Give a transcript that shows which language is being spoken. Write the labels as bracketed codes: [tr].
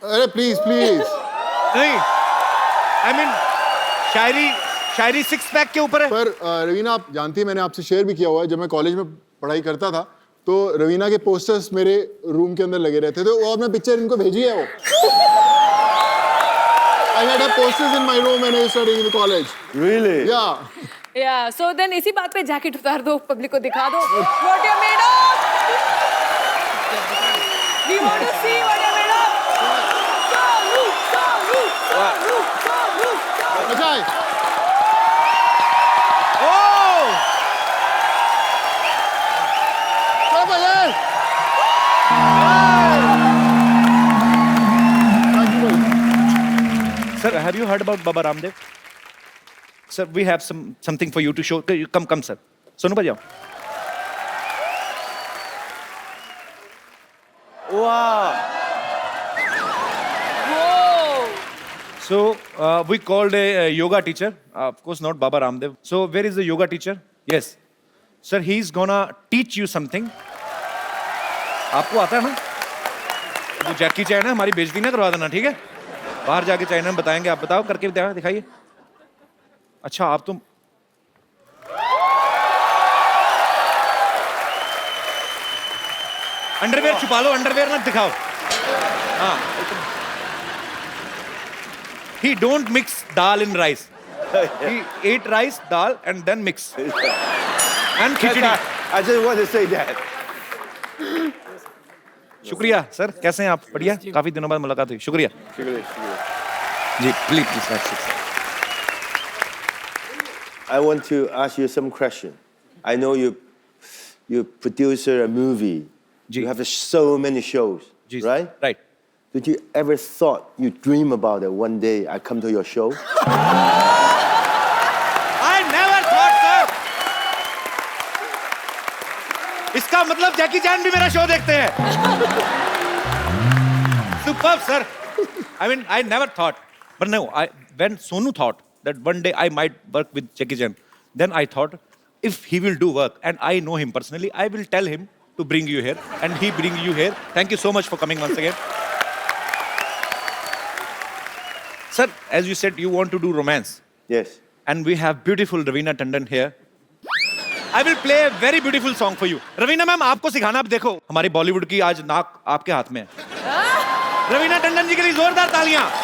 [hi] अरे please please. नहीं, I mean Shayari 6 pack के ऊपर है। पर रवीना, आप जानती हैं मैंने आपसे शेयर भी किया हुआ है, जब मैं कॉलेज में पढ़ाई करता था तो रवीना के पोस्टर्स मेरे रूम के अंदर लगे रहते थे, और मैं पिक्चर इनको भेजी है वो। [en] I had posters in my room when I was studying in the college। Really? Yeah। Yeah, so then [hi] इसी बात पे जैकेट उतार दो, पब्लिक को दिखा दो [en] what you're made of। We want to see what you're made of। [hi] Sonu. अच्छा है। ओह! चलो भाई। [en] Thank you [hi] भाई। [en] Sir, have you heard about Baba Ramdev? Sir, we have something for you to show. Come, sir. [hi] Sonu भाई आओ। [en] Wow. Whoa। So we called a yoga teacher, of course not Baba Ramdev. So where is the yoga teacher? Yes, sir. He's gonna teach you something. [hi] आपको आता है ना? जो जैकी चैन है हमारी बेइज्जती ना करवा देना, ठीक है? बाहर जाके चाइना में बताएंगे। आप बताओ, करके दिखाइए। अच्छा, आप तो अंडरवेयर छुपा लो, अंडरवेयर मत दिखाओ। हाँ, [en] he don't mix dal in rice. He ate rice, dal, and then mix. And khichdi. I just want to say that. [hi] शुक्रिया सर, कैसे हैं आप? बढ़िया, काफी दिनों बाद मुलाकात हुई। शुक्रिया जी। Please. [en] I want to ask you some question. I know you produce a movie. You have so many shows, right? Right. Did you ever thought you dream about it one day I come to your show? I never thought, sir. [hi] मतलब जैकी चैन भी मेरा show देखते हैं. [en] Superb, sir. I mean, I never thought, but no, when Sonu thought that one day I might work with Jackie Chan, then I thought, if he will do work, and I know him personally, I will tell him to bring you here, and he bring you here. Thank you so much for coming once again. Sir, as you said, you want to do romance, Yes. and we have beautiful Raveena Tandon here. I will play a very beautiful song for you. [hi] Raveena ma'am, आपको सिखाना अब देखो हमारी बॉलीवुड की आज नाक आपके हाथ में है. रवीना टंडन जी के लिए जोरदार तालियां.